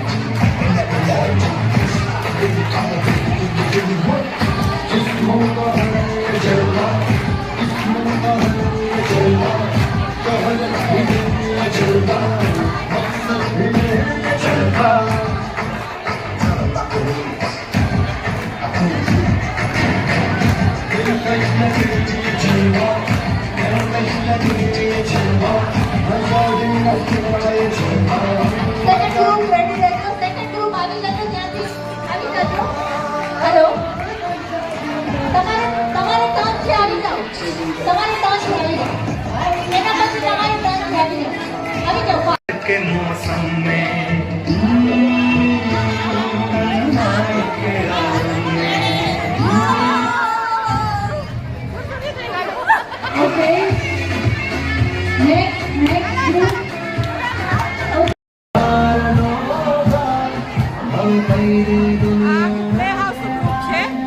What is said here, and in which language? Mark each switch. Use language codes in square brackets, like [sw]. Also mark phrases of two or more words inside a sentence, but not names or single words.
[en] Never lie. If you come up with it, just move on, Jalma. Just move on, Jalma. Go ahead and hit it, Jalma. Jalma. second group [gu] રેડી રહેજો. [en] second group [gu] આવી જજો ત્યાંથી. આવી જજો. હેલો. તમારે ટર્ન છે, આવી જાઓ. તમારે ટર્ન છે, આવી જાઓ. એના પછી તમારે ટર્ન છે, આવી જાઓ. આવી જાઓ. [hi] के मौसम में के आलम में [en] okay next group [gu] બે [en] house group [gu] છે.